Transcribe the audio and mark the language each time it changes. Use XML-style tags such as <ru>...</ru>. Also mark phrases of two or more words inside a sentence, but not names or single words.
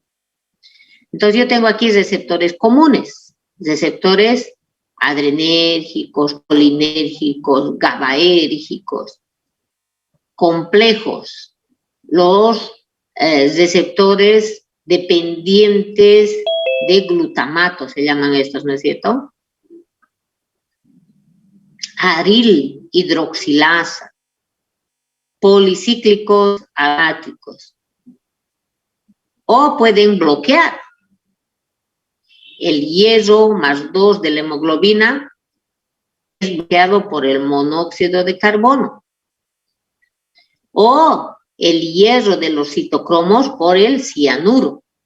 <es>Entonces yo tengo aquí receptores comunes, receptores adrenérgicos, colinérgicos, GABAérgicos, complejos, los receptores dependientes de glutamato, se llaman estos, ¿no es cierto? Aril hidroxilasa, policíclicos agáticos, o pueden bloquear. El hierro más 2 de la hemoglobina es bloqueado por el monóxido de carbono, o el hierro de los citocromos por el cianuro.</es>